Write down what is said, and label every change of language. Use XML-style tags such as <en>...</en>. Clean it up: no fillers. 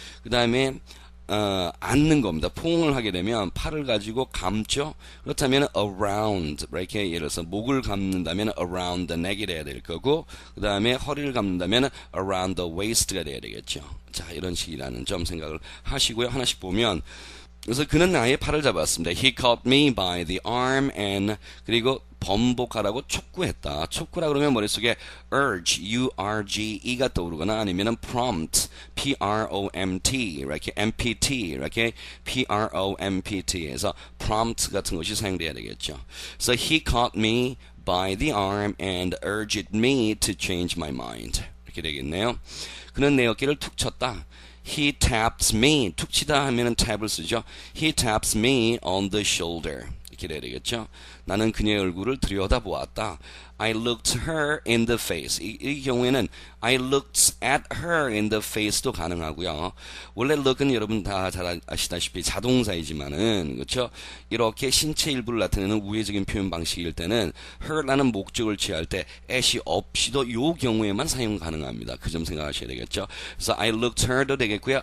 <ko>그 다음에 앉는 겁니다. 포옹을 하게 되면 팔을 가지고 감죠. 그렇다면 around 이렇게 예를 들어서 목을 감는다면</ko> <en>around the neck</en> <ko>이 돼야 될 거고 그 다음에 허리를 감는다면</ko> <en>around the waist</en> <ko>가 돼야 되겠죠. 자, 이런 식이라는 점 생각을 하시고요. 하나씩 보면 그래서 그는 나의 팔을 잡았습니다.</ko> <en>He caught me by the arm and</en> <ko>그리고 번복하라고 촉구했다. 촉구라 그러면 머릿속에 urge, U-R-G-E가 떠오르거나 아니면은 prompt, P-R-O-M-T, 이렇게 M-P-T, 이렇게 P-R-O-M-P-T에서 prompt 같은 것이 사용돼야 되겠죠.</ko> <en>So he caught me by the arm and urged me to change my mind.</en> <ko>이렇게 되겠네요. 그는 내 어깨를 툭 쳤다.</ko> <en>He taps me.</en> <ko>툭 치다 하면은 tab을 쓰죠.</ko> <en>He taps me on the shoulder.</en> <ko>이렇게 돼야 되겠죠. 나는 그녀의 얼굴을 들여다보았다.</ko> <en>I looked her in the face.</en> <ko>이 경우에는</ko> <en>I looked at her in the face</en> <ko>도 가능하고요. 원래 look은 여러분 다 잘 아시다시피 자동사이지만은 그렇죠. 이렇게 신체 일부를 나타내는 우회적인 표현 방식일 때는 her라는 목적을 취할 때 at이 없이도 이 경우에만 사용 가능합니다. 그 점 생각하셔야 되겠죠. 그래서</ko> <en>I looked her</en> <ko>도 되겠고요.</ko>